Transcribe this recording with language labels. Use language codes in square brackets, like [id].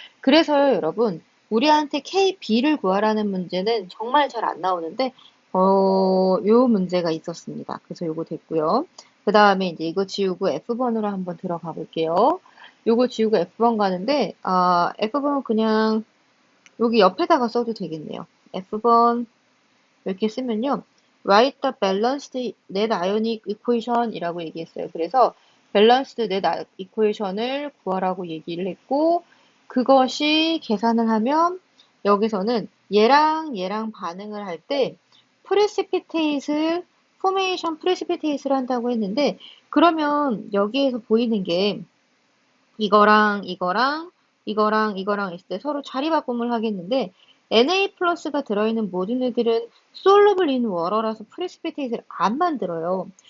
[ko] 그래서요, 여러분, 우리한테 KB를 구하라는 문제는 정말 잘 안 나오는데 요 문제가 있었습니다. 그래서 요거 됐고요. 그 다음에 이제 이거 지우고 F번으로 한번 들어가 볼게요. 요거 지우고 F번 가는데 F번은 그냥 여기 옆에다가 써도 되겠네요. F번 이렇게 쓰면요. [en] Write the balanced net ionic equation [ko] 이라고 얘기했어요. 그래서 밸런스드 넷 이퀘이션을 구하라고 얘기를 했고 그것이 계산을 하면 여기서는 얘랑 반응을 할 때 프레시피테이트 포메이션 프레시피테이트를 한다고 했는데 그러면 여기에서 보이는 게 이거랑 있을 때 서로 자리 바꿈을 하겠는데 Na 플러스가 들어있는 모든 애들은 솔루블 인 워터라서 프레시피테이트를 안 만들어요.